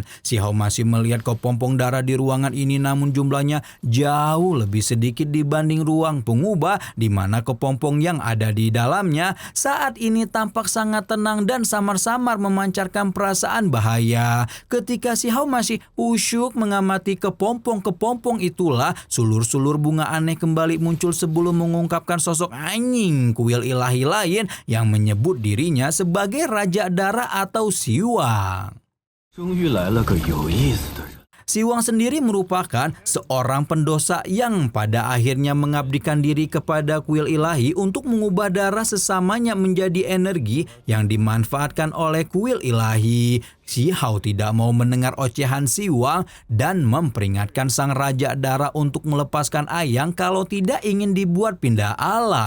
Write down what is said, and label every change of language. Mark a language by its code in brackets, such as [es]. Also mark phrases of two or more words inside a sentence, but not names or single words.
[id] Si Hao masih melihat kepompong darah di ruangan ini, namun jumlahnya jauh lebih sedikit dibanding ruang pengubah di mana kepompong yang ada di dalamnya saat ini tampak sangat tenang dan samar-samar memancarkan perasaan bahaya. Ketika Si Hao masih usyuk mengamati kepompong-kepompong itulah, sulur bunga aneh kembali muncul sebelum mengungkapkan sosok anjing kuil ilahi lain yang menyebut dirinya sebagai Raja Darah atau Siwang. [zh] 终于来了个有意思的人。 [id] Siwang sendiri merupakan seorang pendosa yang pada akhirnya mengabdikan diri kepada kuil ilahi untuk mengubah darah sesamanya menjadi energi yang dimanfaatkan oleh kuil ilahi. Si Hao tidak mau mendengar ocehan Siwang dan memperingatkan sang Raja Darah untuk melepaskan Ayang kalau tidak ingin dibuat pindah alam.